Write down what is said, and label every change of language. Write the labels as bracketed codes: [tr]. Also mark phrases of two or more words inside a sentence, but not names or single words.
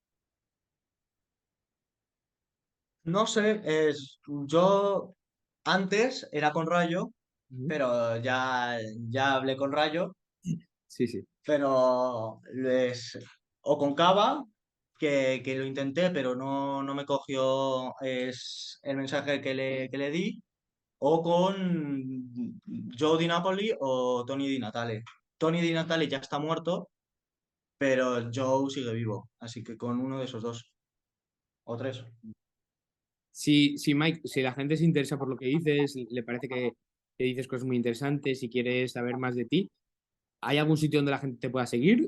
[es] No sé, yo antes era con Rayo, Ujú. pero ya hablé con Rayo, Sí, sí. pero o con Cava, que lo intenté, pero no me cogió el mensaje que le di, o con Joe Di Napoli o Tony Di Natale. Tony Di Natale ya está muerto, pero Joe sigue vivo, así que con uno de esos dos, o tres. Si Mike, si la gente se interesa por lo que dices, le parece que dices cosas muy interesantes y quiere saber más de ti, ¿hay algún sitio donde la gente te pueda seguir?